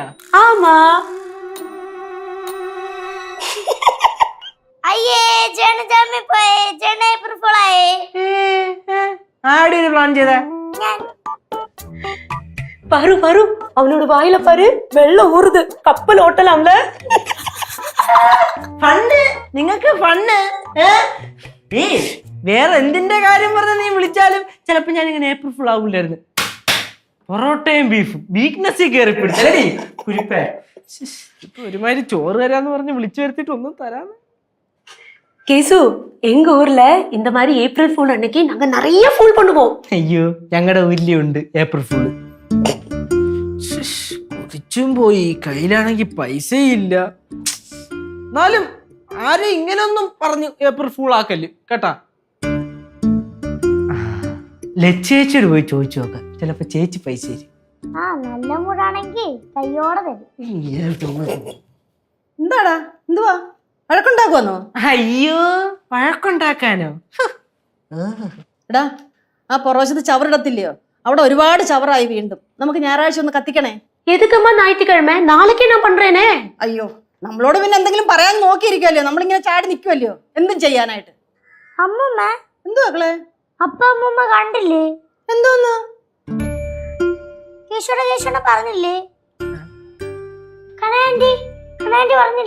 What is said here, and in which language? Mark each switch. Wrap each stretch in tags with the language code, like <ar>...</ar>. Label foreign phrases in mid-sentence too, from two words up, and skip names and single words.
<ta>ஆமா.</ta> <ml>അയ്യേ, ജനജാമി പോയേ, ജന</ml> <en>April fool</en> <ml>ആയേ. ആടി പ്ലാൻ ചെയ്ത?</ml> <ta>பாரு பாரு, அவனோட வாயில பாரு, வெள்ளம் ஊறுது. கப்பல் ஓட்டலாம்ல.</ta> <ml>ഫണ്ട്? നിങ്ങക്ക് ഫണ്ട്? വേറെ എന്തിന്റെ കാര്യം പറഞ്ഞ നീ വിളിച്ചാലും ചിലപ്പോ ഞാൻ ഇങ്ങനെ</ml> <en>April fool</en> <ml>ആവില്ലായിരുന്നു. പൊറോട്ടയും ബീഫും വീക്ക്നെസ് കയറി പിടിച്ചേ കുരിപ്പേ. ഇപ്പൊ ഒരുമാതിരി ചോറ് തരാന്ന് പറഞ്ഞ് വിളിച്ചു വരുത്തിട്ട് ഒന്നും തരാന്ന്.</ml> <ta>கேசு, எங்க ஊர்ல இந்த மாதிரி</ta> <en>April fool</en> <ta>அன்னைக்கு நாங்க நிறைய ஃபூல் பண்ணுவோம்.</ta> <ml>അയ്യോ, ഞങ്ങളുടെ ഊരിലുണ്ട്</ml> <en>April fool.</en> <ml>കുടിച്ചും പോയി, കയ്യിലാണെങ്കിൽ പൈസയില്ല. എന്നാലും ആരും ഇങ്ങനൊന്നും പറഞ്ഞു</ml> <en>April fool</en> <ml>ആക്കല് കേട്ടാ. ലച്ചേച്ചിയോട് പോയി ചോദിച്ചു നോക്കാം, ചിലപ്പോ ചേച്ചി പൈസ തരും. ആ, നല്ല മൂടാണെങ്കിൽ കയ്യോടെ തരും. എന്താടാ, എന്തുവാ വഴക്കുണ്ടാക്കുവന്നോ? അയ്യോ, വഴക്കുണ്ടാക്കാനോ? എടാ, ആ പൊറോശത്ത് ചവറിടത്തില്ലയോ? അവിടെ ഒരുപാട് ചവറായി. വീണ്ടും നമുക്ക് ഞായറാഴ്ച ഒന്ന് കത്തിക്കണേ.</ml> <ta>எதுக்குமா ஞாயிற்றுக்கிழமை? நாளைக்கே நான் பண்றேனே.</ta> <ml>അയ്യോ, നമ്മളോട് പിന്നെ എന്തെങ്കിലും പറയാൻ നോക്കിയിരിക്കുമല്ലോ. നമ്മളിങ്ങനെ ചാടി നിൽക്കുമല്ലോ എന്തും ചെയ്യാനായിട്ട്. അമ്മൂമ്മ, എന്തുവാ മക്കളെ? അപ്പ അമ്മൂമ്മ കണ്ടില്ലേ? എന്തോന്ന്? കേശോടെ പറഞ്ഞില്ലേ? കണാൻറ്റി പറഞ്ഞില്ല?</ml>